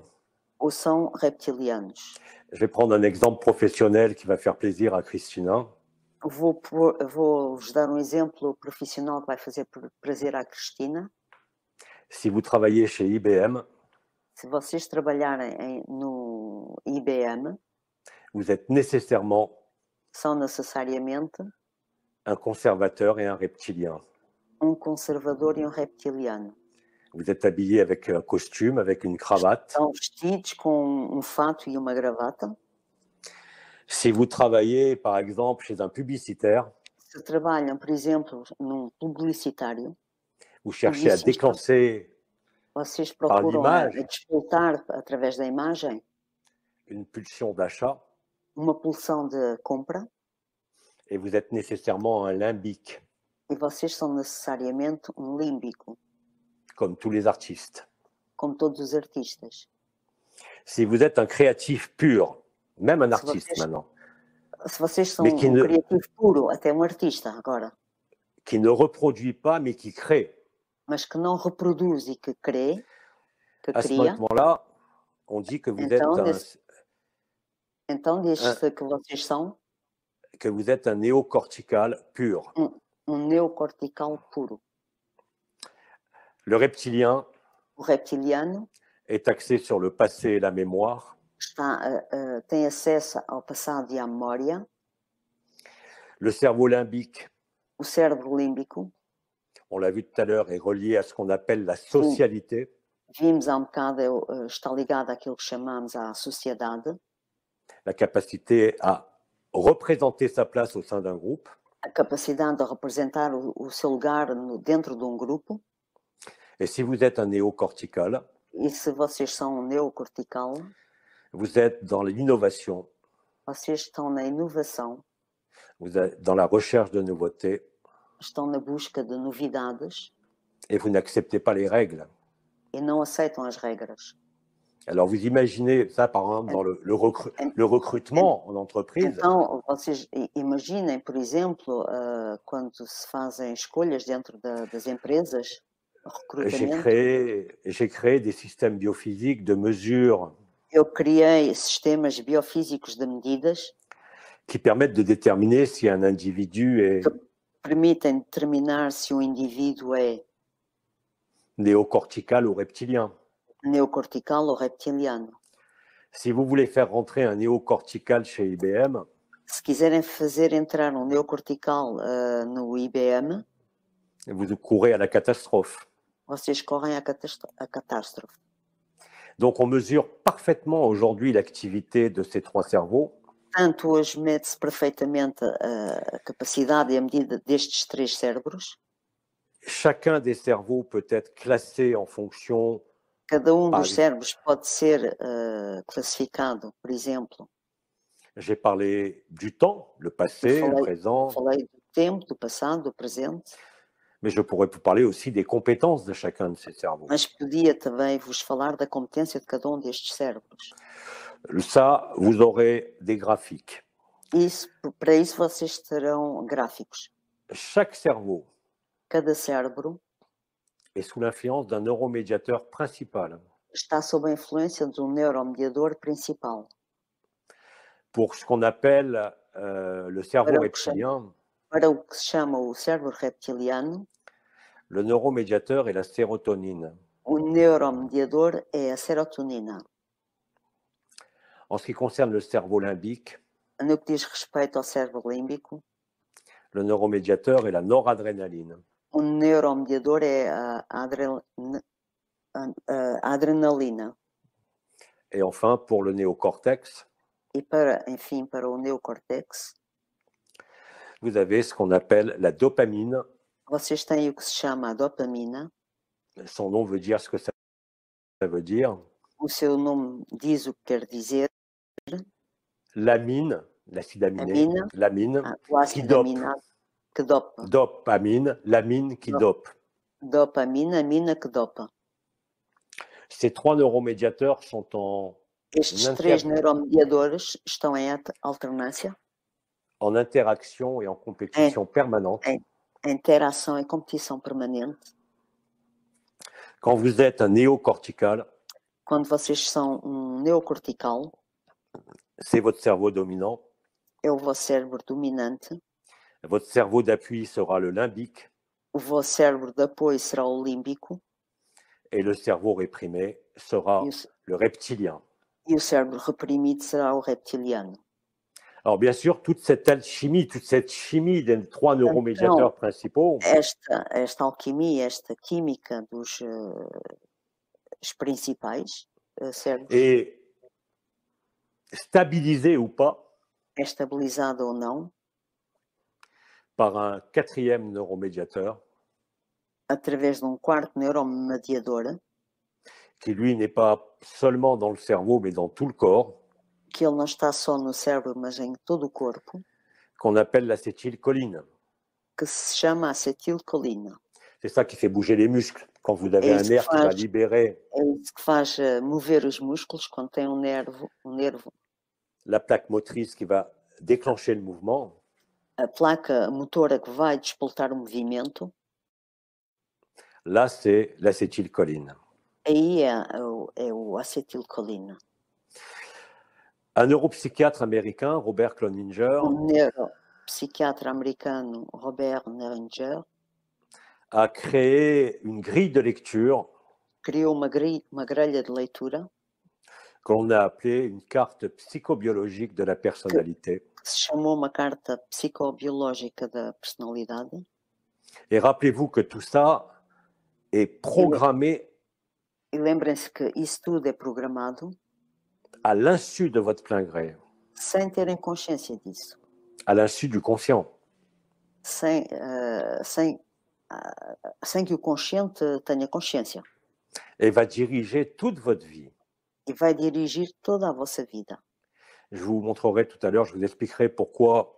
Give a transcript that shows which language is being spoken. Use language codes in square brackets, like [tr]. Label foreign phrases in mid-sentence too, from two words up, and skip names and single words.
[pt] ou são reptilianos. [fr] Je vais prendre un exemple professionnel qui va faire plaisir à Christina. [pt] Vou-vos dar um exemplo profissional que vai fazer prazer à Cristina. [fr] Si vous travaillez chez IBM, [pt] Se vocês trabalharem no IBM, [fr] vous êtes nécessairement [pt] são necessariamente [fr] un conservateur et un reptilien. [pt] um conservador e um reptiliano. [fr] Vous êtes habillé avec un costume, avec une cravate. [pt] Estão vestidos com um fato e uma gravata. [fr] Si vous travaillez, par exemple, chez un publicitaire, [pt] Se trabalham, por exemplo, num publicitário, [fr] vous cherchez à déclencher [pt] vocês [fr] par [pt] procuram [fr] l'image [pt] despertar através da imagem [fr] une pulsion d'achat [pt] uma pulsão de compra [fr] et vous êtes nécessairement un limbique, [pt] e vocês são necessariamente um límbico, [fr] comme tous les artistes. [pt] como todos os artistas. [fr] Si vous êtes un créatif pur, même un [pt] Se [fr] artiste [pt] vocês, [fr] maintenant, [pt] se vocês são [fr] mais qui [pt] um [fr] ne, [pt] criativo puro, até um artista agora, [fr] qui ne reproduit pas mais qui crée, [pt] mas que não reproduz e que crê, que [fr] à ce [pt] cria, [fr] moment-là, on dit que vous êtes [pt] então diz-se que vocês são [fr] un néocortical pur. [pt] um neocortical puro. [fr] Le reptilien [pt] O reptiliano [fr] est axé sur le passé et la mémoire. [pt] tem acesso ao passado e à memória. [fr] Le cerveau limbique, [pt] O cérebro límbico, [fr] on l'a vu tout à l'heure, est relié à ce qu'on appelle la socialité. [pt] vimos há um bocado, está ligado àquilo que chamamos à sociedade, [fr] La capacité à représenter sa place au sein d'un groupe. [pt] a capacidade de representar o seu lugar dentro de um grupo. [fr] Et si vous êtes un néocortical, [pt] E se vocês são um neocortical, [fr] vous êtes dans l'innovation, [pt] vocês estão na inovação, [fr] vous êtes dans la recherche de nouveautés [pt] estão na busca de novidades [fr] et vous n'acceptez pas les règles. [pt] e não aceitam as regras. [fr] Alors vous imaginez ça par exemple dans le recrutement en entreprise. [pt] Então, vocês imaginem, por exemplo, quando se fazem escolhas dentro das empresas, recrutamento. [fr] J'ai créé des systèmes biophysiques de mesure [pt] Eu criei sistemas biofísicos de medidas [fr] qui permettent de déterminer si un individu est [pt] que permitem determinar se um indivíduo é [fr] néocortical ou reptilien. [pt] neocortical ou reptiliano. [fr] Si vous voulez faire rentrer un néocortical chez IBM, [pt] Se quiserem fazer entrar um neocortical no IBM, [fr] vous courez à la catastrophe. [pt] vocês correm à catástrofe. [fr] Donc on mesure parfaitement aujourd'hui l'activité de ces 3 cerveaux. [pt] Portanto, hoje mede-se perfeitamente a capacidade e a medida destes 3 cérebros. [fr] Chacun des cerveaux peut être classé en fonction. [pt] Cada dos cérebros pode ser classificado, por exemplo. [fr] J'ai parlé du temps, le passé, le présent. [pt] Falei do tempo, do passado, do presente. [fr] Mais je pourrais vous parler aussi des compétences de chacun de ces cerveaux. [pt] Mas podia também vos falar da competência de cada destes cérebros. [fr] Ça, vous aurez des graphiques. [pt] Para isso vocês terão gráficos. [fr] Chaque cerveau [pt] Cada cérebro [fr] est sous l'influence d'un neuromédiateur principal. [pt] Está sob a influência de neuromediador principal. [fr] Pour ce qu'on appelle le cerveau reptilien, [pt] para o que se chama o cérebro reptiliano, [fr] le neuromédiateur est la sérotonine. [pt] O neuromediador é a serotonina. [fr] En ce qui concerne le cerveau limbique, [pt] no que diz respeito ao cérebro límbico, [fr] le neuromédiateur est la noradrénaline. [pt] O neuromediador é a adrenalina. [fr] Et enfin, pour le néocortex, [pt] E enfim, para o neocortex, [fr] vous avez ce qu'on appelle la dopamine. [pt] Vocês têm o que se chama a dopamina. [fr] Son nom veut dire ce que ça veut dire. [pt] O seu nome diz o que quer dizer. [fr] L'amine, l'acide aminé, l'amine, qui dope. [pt] Que dopa. [fr] Dopamine, l'amine qui dope. [pt] Dopamina, amina que dopa. [fr] Ces trois neuromédiateurs sont en [pt] Estes três neuromediadores estão em alternância. [fr] En interaction et en compétition permanente. [pt] Interação e competição permanente. [fr] Quand vous êtes un néocortical, [pt] quando vocês são neocortical, [fr] c'est votre cerveau dominant. [pt] É o vosso cérebro dominante. [fr] Votre cerveau d'appui sera le limbique. [pt] O vosso cérebro de apoio será o límbico. [fr] Et le cerveau réprimé sera le reptilien. [pt] E o cérebro reprimido será o reptiliano. [fr] Alors bien sûr, toute cette alchimie, toute cette chimie des trois neuromédiateurs principaux. [pt] Esta alquimia, esta química dos principais cérebros. [fr] Et stabilisée ou pas. [pt] É estabilizada ou não. [fr] Par un quatrième neuromédiateur. [pt] Através de quarto neuromediador. [fr] Qui lui n'est pas seulement dans le cerveau, mais dans tout le corps. [pt] Que ele não está só no cérebro, mas em todo o corpo. [fr] Qu'on appelle l'acétylcholine. [pt] Que se chama acetilcolina. [fr] C'est ça qui fait bouger les muscles. Quand vous avez un nerf qui va libérer. [pt] É isso que faz mover os músculos quando tem um nervo. [fr] La plaque motrice qui va déclencher le mouvement. [pt] A placa motora que vai despoltar o movimento. [fr] Là, c'est l'acétylcholine. [pt] Aí é o acetilcolina. [fr] Un neuropsychiatre américain, Robert Cloninger, [pt] neuropsychiatre americano, Robert Cloninger, [fr] a créé une grille de lecture. [pt] Criou uma grelha de leitura. [fr] Qu'on a appelée une carte psychobiologique de la personnalité. [pt] Que se chamou uma carta psicobiológica da personalidade. [fr] Et rappelez-vous que tout ça est programmé. [pt] E lembrem-se que isso tudo é programado. [fr] À l'insu de votre plein gré. [pt] Sem terem consciência disso. [fr] À l'insu du conscient. [pt] Sem que o consciente tenha consciência. [fr] Et va diriger toute votre vie. [pt] E vai dirigir toda a vossa vida. [fr] Je vous montrerai tout à l'heure, je vous expliquerai pourquoi.